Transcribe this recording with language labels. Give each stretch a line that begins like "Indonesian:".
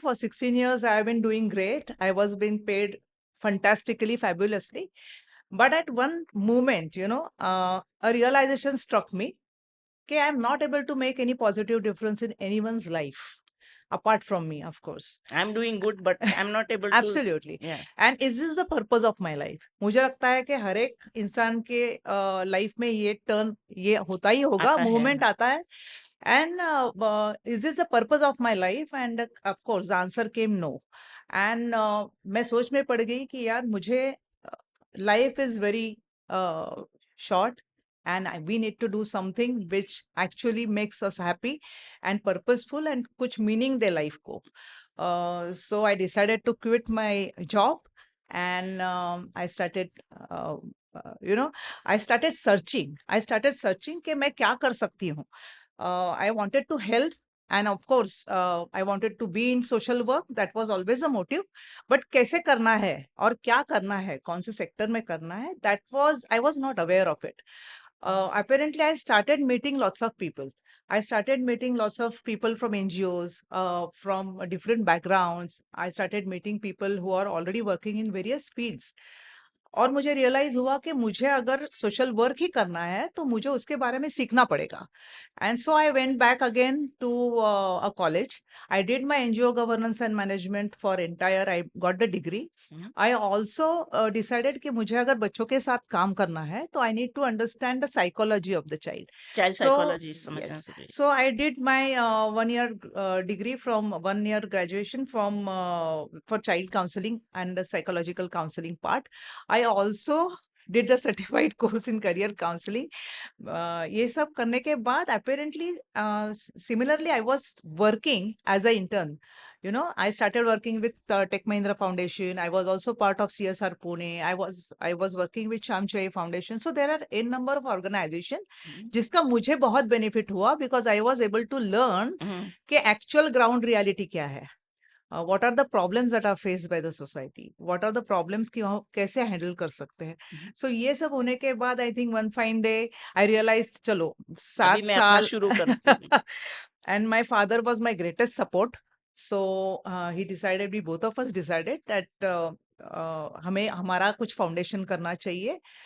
English: For 16 years, I have been doing great. I was being paid fantastically, fabulously. But at one moment, a realization struck me. Okay, I'm not able to make any positive difference in anyone's life, apart from me, of course. I'm doing good, but I'm not able to. Absolutely. Yeah. And is this the purpose of my life?
Hindi: मुझे लगता है कि हर एक इंसान के life में ये होता ही होगा, आता है मूवमेंट आता है.
English: And is this the purpose of my life? And of course, the answer came no. And
Hindi: मैं सोच में पड़ गई कि यार मुझे
English: life is very short and we need to do something which actually makes us happy and purposeful and
Hindi: kuch meaning de life ko.
English: So I decided to quit my job and I started uh, uh, you know I started searching
Hindi: कि मैं क्या कर सकती हूँ.
English: I wanted to help and of course I wanted to be in social work. That was always a motive.
Hindi: But कैसे करना है और क्या करना है, कौन से सेक्टर में करना है,
English: that was I was not aware of it. Apparently I started meeting lots of people. I started meeting lots of people from NGOs, from different backgrounds. I started meeting people who are already working in various fields.
Hindi: और मुझे realise हुआ कि मुझे अगर social work ही करना है तो मुझे उसके बारे में सीखना पड़ेगा.
English: And so I went back again to a college. I did my NGO governance and management for entire. I got the degree. Mhm. I also decided
Hindi: कि मुझे अगर बच्चों के साथ काम करना है तो
English: I need to understand the psychology of the child. Child So
Hindi: psychology समझना
English: yes,
Hindi: जरूरी
English: so I did my 1 year degree from 1 year graduation from for child counseling and the psychological counseling part. I also did the certified course in career counseling.
Hindi: ये सब करने के बाद
English: apparently similarly I was working as an intern. You know, I started working with Tech Mahindra Foundation. I was also part of CSR Pune. I was working with Shamchai Foundation. So there are a number of organizations
Hindi: है. जिसका मुझे बहुत benefit हुआ
English: because I was able to learn Mhm.
Hindi: कि actual ground reality क्या है.
English: What are the problems that are faced by the society? What are the problems
Hindi: कि हम कैसे हैंडल कर सकते हैं? Mhm.
English: So
Hindi: ये सब होने के बाद
English: I think one fine day I realized चलो
Hindi: अभी 7 मैं अपना साल शुरू करती हूँ.
English: and my father was my greatest support. So he decided, we both of us decided that
Hindi: हमें हमारा कुछ फाउंडेशन करना चाहिए.